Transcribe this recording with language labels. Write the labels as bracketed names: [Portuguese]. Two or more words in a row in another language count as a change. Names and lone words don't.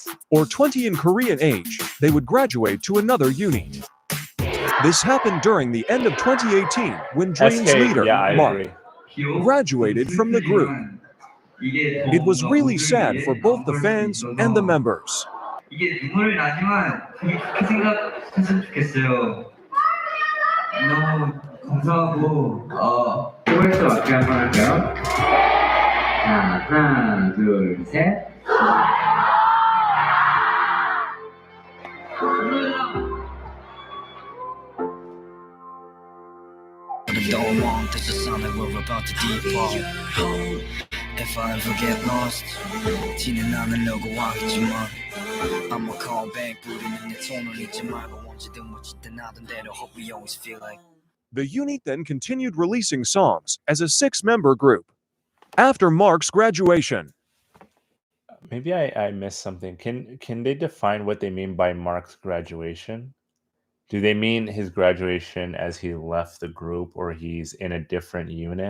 [English] Or 20 in Korean age, they would graduate to another unit. This happened during the end of 2018 when Dream's SK, leader, yeah, I Mark, agree. graduated from the group. It was really sad for both the fans and the members. [Korean] 이게 눈물이 나지만 되게 좋게 생각했으면 좋겠어요. 너무 감사하고 포괄적 맞게 한번 할까요? 자, 하나, 둘, 셋. [English] Don't want this to sound like we're about to depart. If I ever get lost, [Korean] 티는 안 나려고 하겠지만 [English] I'ma call back, [Korean] 우리는 내 손을 잊지 말고 언제든 멋질 나던 대로 [English] hope we always feel like. The unit then continued releasing songs as a 6-member group. After Mark's graduation, Maybe I missed something. Can they define what they mean by Mark's graduation? Do they mean his graduation as he left the group or he's in a different unit?